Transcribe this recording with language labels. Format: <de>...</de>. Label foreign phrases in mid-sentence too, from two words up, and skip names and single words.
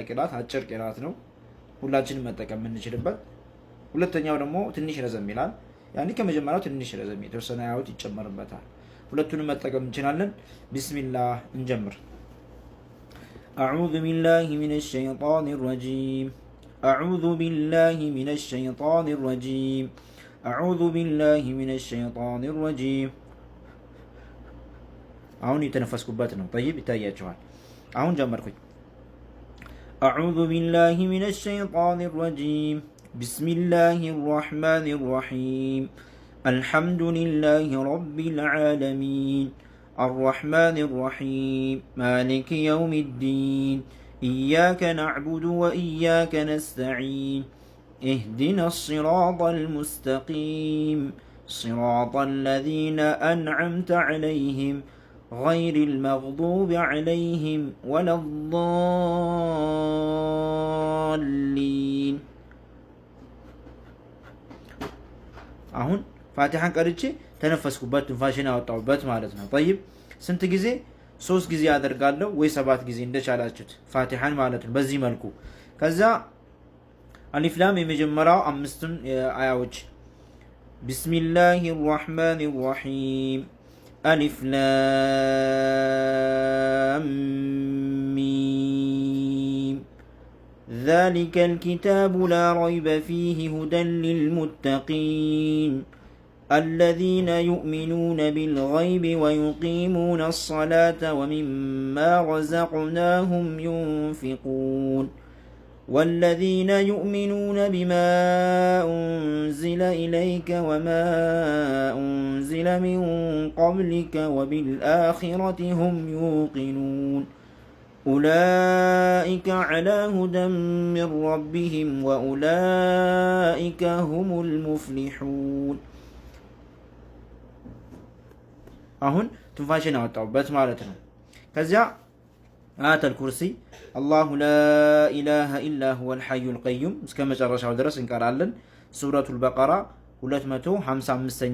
<am>ቅራት አጭር ቅራት ነው፣ ሁላችንም መጠቀም የምንችልበት። ሁለተኛው ደግሞ ትንሽ ረዘም ይላል። ያኔ ከመጀመሪያው ትንሽ ረዘም የተወሰነ አያውት ይጨመርበታል። ሁለቱንም መጠቀም እንችላለን። ቢስሚላህ እንጀምር።</am> <ar>أعوذ بالله من الشيطان الرجيم أعوذ بالله من الشيطان الرجيم أعوذ بالله من الشيطان الرجيم</ar> <am>አሁን የተነፈስኩበት ነው።</am> <ar>طيب</ar> <am>ይታያችኋል። አሁን ጀመርኩኝ።</am> <ar>أعوذ بالله من الشيطان الرجيم بسم الله الرحمن الرحيم الحمد لله رب العالمين الرحمن الرحيم مالك يوم الدين إياك نعبد وإياك نستعين اهدنا الصراط المستقيم صراط الذين أنعمت عليهم غير المغضوب عليهم ولا الضالين</ar> <am>አሁን ፋቲሐን ቀርቼ ተነፈስኩበት፣ ትንፋሽን አወጣሁበት ማለት ነው። طيب ስንት ጊዜ? 3 ጊዜ አደርጋለሁ ወይ 7 ጊዜ እንደቻላችሁት ፋቲሐን ማለት ነው። በዚህ መልኩ ከዛ</am> <ar>ألف لام</ar> <am>የመጀመሪያው 5 አያዎች</am> <ar>بسم الله الرحمن الرحيم ألف لام ሚም ذلك الكتاب لا ريب فيه هدى للمتقين الذين يؤمنون بالغيب ويقيمون الصلاة ومما رزقناهم ينفقون والذين يؤمنون بما أنزل إليك وما أنزل من قبلك وبالآخرة هم يوقنون أولئك على هدى من ربهم وأولئك هم المفلحون</ar> <am>አሁን ትንፋሽን አወጣሁበት ማለት ነው። ከዚያ አያተል ኩርሲ አላሁ</am> <ar>لا إله إلا هو الحي القيوم</ar> <am>እስከ መጨረሻው ድረስ እንቀራለን። ሱረቱል በቀራ 255ኛ</am>